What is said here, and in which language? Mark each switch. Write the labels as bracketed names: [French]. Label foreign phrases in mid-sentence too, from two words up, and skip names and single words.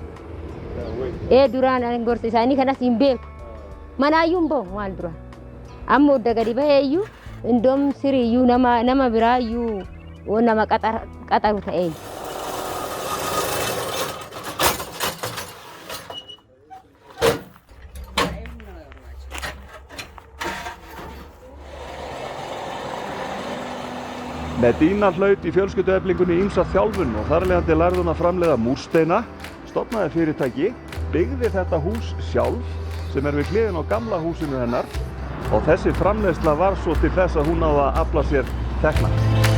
[Oromo] duraan gorsa isaanii kanas hin beeku manaayyuun bahu maal duraan amma odda gadi baheeyyuu indoom siriiyyuu nama biraayyuu nama qaxaru ta'ee. [Icelandic] Medina hlaut í fjölskyldueflingunni ýmsa þjálfun og þar af leiðandi lærði hún að framleiða múrsteina, stofnaði fyrirtæki, byggði þetta hús sjálf sem við hliðina á gamla húsinu hennar og þessi framleiðsla var svo til þess að hún náði að afla sér tekna.